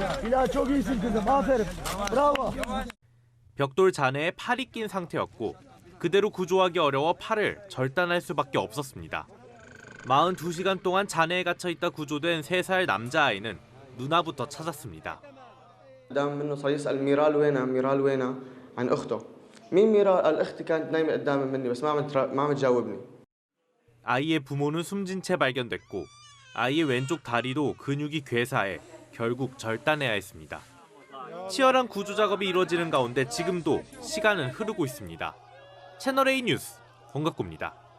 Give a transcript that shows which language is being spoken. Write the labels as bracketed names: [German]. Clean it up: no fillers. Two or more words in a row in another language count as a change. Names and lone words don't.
[Korean] 벽돌 잔해에 팔이 낀 상태였고 그대로 구조하기 어려워 팔을 절단할 수밖에 없었습니다. 42시간 동안 잔해에 갇혀 있다 구조된 3살 남자아이는 누나부터 찾았습니다. [Arabic] قدام منه صار يسأل ميرال وينها ميرال وينها عن أخته مين ميرال قال أختي كانت نايمة قدام مني بس ما عم تجاوبني. [Korean] 아이의 부모는 숨진 채 발견됐고 아이의 왼쪽 다리도 근육이 괴사해 결국 절단해야 했습니다. 치열한 구조 작업이 이루어지는 가운데 지금도 시간은 흐르고 있습니다. 채널A 뉴스 권갑구입니다.